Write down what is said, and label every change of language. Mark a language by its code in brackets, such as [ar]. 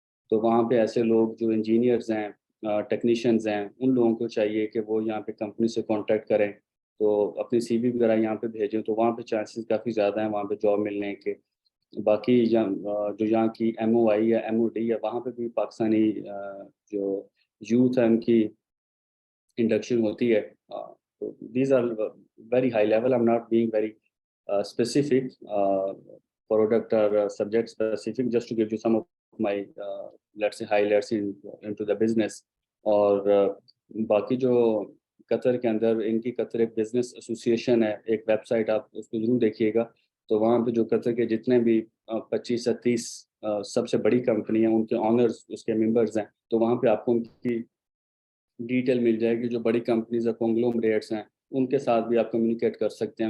[hi] तो वहाँ पे ऐसे लोग जो इंजीनियर्स हैं, टेक्नीशियंस हैं, उन लोगों को चाहिए कि वो यहाँ पे कंपनी से कांटेक्ट करें, तो अपनी सीवी वगैरह यहाँ पे भेजें. तो वहाँ पे चांसेस काफ़ी ज़्यादा हैं वहाँ पे जॉब मिलने के. बाकी जो यहाँ की MOI या MOD है वहाँ पे भी पाकिस्तानी जो यूथ है उनकी इंडक्शन होती है. [en] तो these are very high level. I am not being very specific product or subject specific, just to give you some of my let's say highlights into the business. [hi] और बाकी जो कतर के अंदर इनकी कतर एक बिजनेस एसोसिएशन है, एक website आप उसको जरूर देखिएगा. तो वहाँ पे जो कतर के जितने भी 25 से 30 सबसे बड़ी कंपनी हैं उनके ऑनर्स उसके मेंबर्स हैं. तो वहाँ पे आपको उनकी डिटेल मिल जाएगी. जो बड़ी कंपनीज है, कॉन्ग्लोमरेट्स हैं, उनके साथ भी आप कम्युनिकेट कर सकते हैं.